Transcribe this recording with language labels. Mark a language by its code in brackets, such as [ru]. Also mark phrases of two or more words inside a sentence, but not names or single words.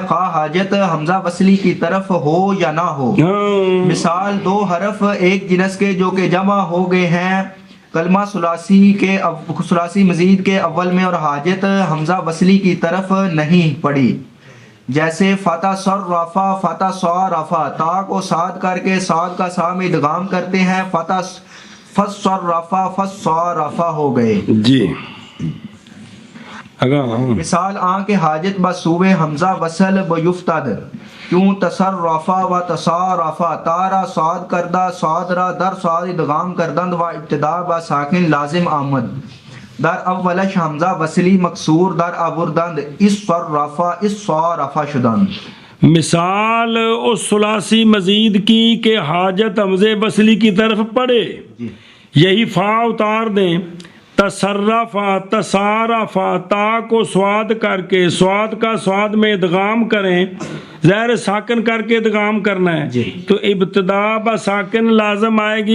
[ur] خواہ حاجت حمزہ وصلی کی طرف ہو یا نہ ہو. مثال دو حرف ایک جنس کے جو کہ جمع ہو گئے ہیں کلمہ ثلاثی مزید کے اول میں اور حاجت حمزہ وصلی کی طرف نہیں پڑی. جیسے فتح صرفا فتح صارفا تا کو ساد کر کے ساد کا سا میں ادغام کرتے ہیں فتح فصرفا فصارفا ہو گئے جی. [fa] مثال آن کے حاجت بسوئے حمزہ وصل بیفتد کیوں تصرفا و تصارفا تارا ساد کردہ ساد را در ساد ادغام کردند و ابتدا و ساکن لازم آمد در اولش حمزہ وصلی مکسور در آوردند اس صرفا اس صارفا شدند. [ur] مثال اس ثلاثی مزید کی کہ حاجت حمزے بسلی کی طرف پڑے یہی فا اتار دیں تصرفا تصارفا تا کو سواد کر کے سواد کا سواد میں ادغام کریں زہر ساکن کر کے ادغام کرنا ہے تو ابتدا با ساکن لازم آئے گی.